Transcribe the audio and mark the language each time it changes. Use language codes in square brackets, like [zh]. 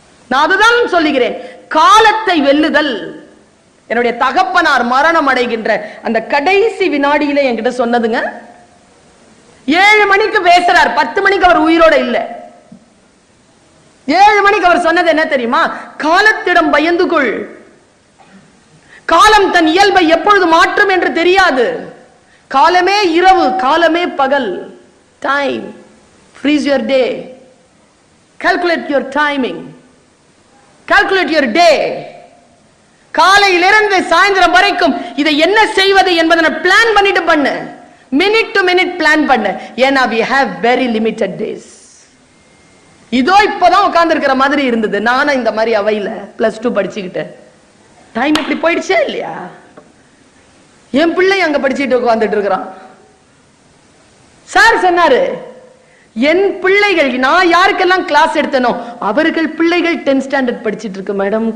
[ta] நான் அதுதான் சொல்லுகிறேன், காலத்தை வெல்லுதல். என்னுடைய தகப்பனார் மரணம் அடைகின்ற அந்த கடைசி வினாடியில என்கிட்ட சொன்னதுங்க, 7 மணிக்கு பேசுறார், 10 மணிக்கு அவர் உயிரோட இல்ல. 7 மணிக்கு அவர் சொன்னது என்ன தெரியுமா? காலத்திடம் பயந்து கொள். காலம் தன் இயல்பை எப்பொழுது மாற்றும் என்று தெரியாது. காலமே இரவு, காலமே பகல். [en] Time, freeze your day, calculate your timing, calculate your day. [ta] காலையிலிருந்து சாயந்தரம் வரைக்கும் இதை என்ன செய்வது என்பதை பிளான் பண்ணிட்டு பண்ணு. மினிட் டு மினிட் பிளான் பண்ணு. ஏன்னா [en] we have very limited days. [ta] இதோ இப்பதான் உட்கார்ந்து இருக்கிற மாதிரி இருந்தது. நானும் இந்த மாதிரி அவையில +2 படிச்சுக்கிட்டு டைம் இப்படி போயிடுச்சே இல்லையா? என் பிள்ளை அங்க படிச்சுட்டு உட்கார்ந்துட்டு இருக்கிறான். சார் சொன்னாரு, என் பிள்ளைகள் நான் யாருக்கெல்லாம் கிளாஸ் எடுத்தனோ அவர்கள் பிள்ளைகள் 10th ஸ்டாண்டர்ட் படிச்சிட்டு இருக்கு மேடம்.